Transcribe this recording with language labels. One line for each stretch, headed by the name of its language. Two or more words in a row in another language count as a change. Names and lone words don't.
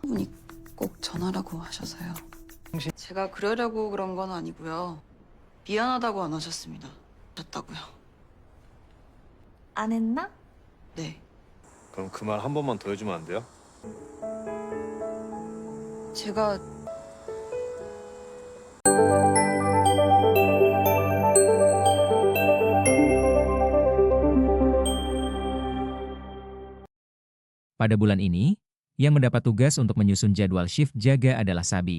Korean: 분이 꼭 전화라고 하셔서요. 제가 그러려고 그런 건 아니고요. 미안하다고 안 하셨습니다. 하셨다고요. 안 했나? 네. 그럼 그 말 한 번만 더 해주면 안 돼요? 제가
Indonesian: Pada bulan ini, yang mendapat tugas untuk menyusun jadwal shift jaga adalah Sabi.